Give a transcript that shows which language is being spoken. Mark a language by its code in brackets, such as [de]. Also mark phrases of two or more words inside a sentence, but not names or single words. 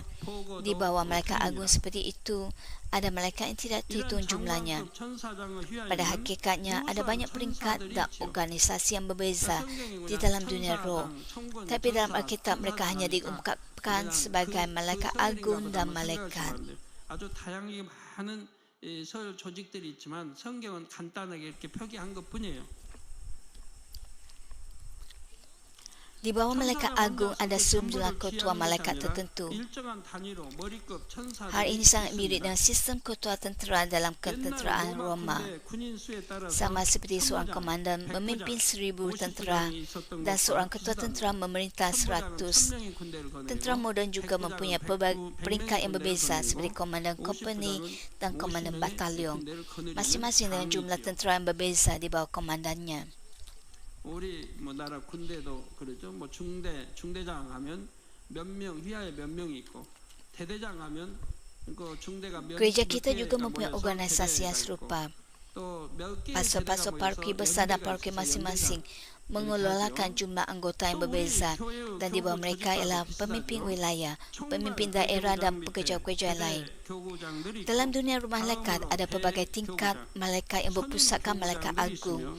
[ms] Di bawah malaikat agung seperti itu, ada malaikat yang tidak terhitung jumlahnya. Pada hakikatnya, ada banyak peringkat dan organisasi yang berbeza di dalam dunia roh. Tapi dalam Alkitab, mereka hanya diungkapkan sebagai malaikat agung dan malaikat. [ko] 아주 다양하게 많은 설 조직들이 있지만 성경은 간단하게 이렇게 표기한 것뿐이에요. [ms] Di bawah malaikat agung ada sejumlah ketua malaikat tertentu. Hal ini sangat mirip dengan sistem ketua tentera dalam ketenteraan Roma. Sama seperti seorang komandan memimpin 1,000 tentera dan seorang ketua tentera memerintah 100. Tentera moden juga mempunyai peringkat yang berbeza seperti komandan kompani dan komandan batalion, masing-masing dengan jumlah tentera yang berbeza di bawah komandannya. [ko] 우리 나라 군대도 그러죠. 중대장 하면 몇 명 휘하에 몇 명이 있고 대대장 하면 그 중대가 몇 [ms] Gereja kita juga mempunyai organisasi yang serupa. Pastor-pastor paroki besar dan paroki masing-masing mengelolakan jumlah anggota yang berbeza dan di bawah mereka ialah pemimpin wilayah, pemimpin daerah dan pekerja-pekerja lain. Dalam dunia rumah malaikat ada pelbagai tingkat malaikat yang berpusatkan malaikat agung.